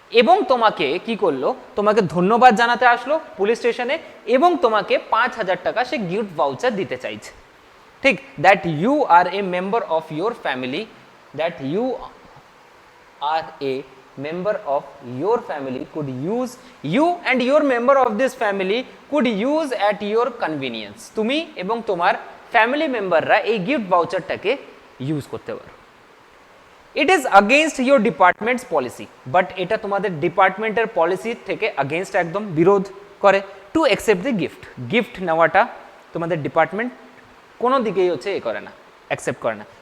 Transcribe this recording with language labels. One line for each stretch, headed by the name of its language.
Bangla: এবং তোমাকে কি করলো, তোমাকে ধন্যবাদ জানাতে আসলো পুলিশ স্টেশনে এবং তোমাকে 5,000 টাকা সে গিফট ভাউচার দিতে চাইছে।
English: ঠিক, that you are a member of your family, that you are a member of your family could use, you and your member of this family could use at your convenience.
Bangla: তুমি এবং তোমার family মেম্বাররা এই gift ভাউচারটাকে use করতে পারো।
English: it is against your department's policy,
Bangla: but এটা তোমাদের ডিপার্টমেন্টের পলিসি থেকে আগেইনস্ট, একদম বিরোধ করে।
English: to accept the gift,
Bangla: gift নেওয়াটা তোমাদের ডিপার্টমেন্ট কোনো দিকেই হচ্ছে এ করে না, অ্যাকসেপ্ট করে না।